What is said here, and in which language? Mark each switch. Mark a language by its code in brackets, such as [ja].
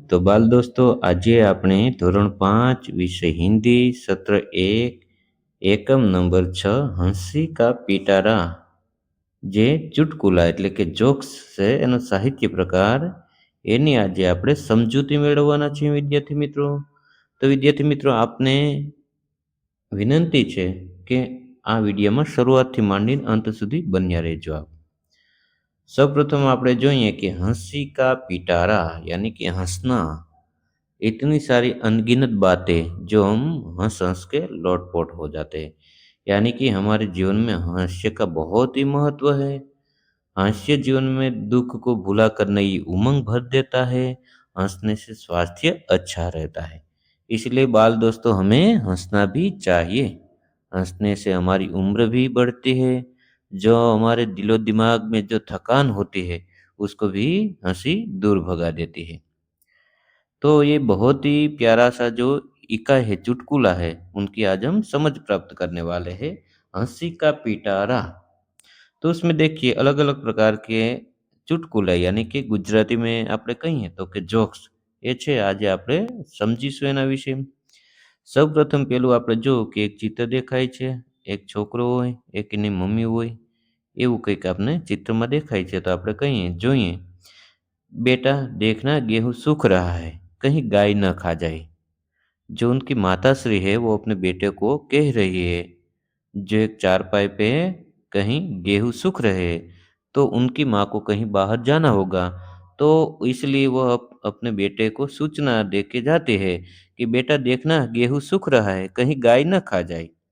[gu] તો બાલ દોસ્તો, આજે આપણે ધોરણ 5 વિષય હિન્દી સત્ર 1 એકમ નંબર 6 હંસી કા પિટારા જે ચુટકુલા એટલે કે જોક્સ છે એનો સાહિત્ય પ્રકાર એની આજે આપણે સમજૂતી મેળવવાના છીએ વિદ્યાર્થી મિત્રો. તો વિદ્યાર્થી મિત્રો, આપને વિનંતી છે કે આ વિડીયોમાં શરૂઆતથી માંડીને અંત સુધી બન્યા રહેજો આપ. સૌप्रथम આપણે જોઈએ [hi] कि हंसी का पिटारा यानी कि हंसना इतनी सारी अनगिनत बातें जो हम हंस हंस के लोटपोट हो जाते हैं, यानी कि हमारे जीवन में हास्य का बहुत ही महत्व है। हास्य जीवन में दुख को भुला कर नई उमंग भर देता है। हंसने से स्वास्थ्य अच्छा रहता है, इसलिए बाल दोस्तों हमें हंसना भी चाहिए। हंसने से हमारी उम्र भी बढ़ती है। जो हमारे दिलो दिमाग में जो थकान होती है उसको भी हंसी दूर भगा देती है। तो ये बहुत ही प्यारा सा जो इकाई है, चुटकुला है, उनकी आज हम समझ प्राप्त करने वाले हैं। हंसी का पिटारा। तो उसमें देखिए अलग अलग प्रकार के ચુટકુલા यानी कि [gu] ગુજરાતી में આપણે કહીએ તો કે જોક્સ એ છે આજે આપણે સમજીશું એના વિશે. સૌપ્રથમ પેલું આપણે જો કે એક ચિત્ર દેખાય છે, એક છોકરો હોય, એક એની મમ્મી હોય, એવું કંઈક આપને ચિત્રમાં દેખાય છે. તો આપણે કહીએ જોઈએ, [hi] बेटा देखना गेहूं सूख रहा है, कहीं गाय न खा जाए। जो उनकी माताश्री है वो अपने बेटे को कह रही है, जो एक चारपाई पे कहीं गेहूं सूख रहे हैं, तो उनकी माँ को कहीं बाहर जाना होगा, तो इसलिए वह अपने बेटे को सूचना दे के जाते हैं कि बेटा देखना गेहूं सूख रहा है, कहीं गाय न खा जाए।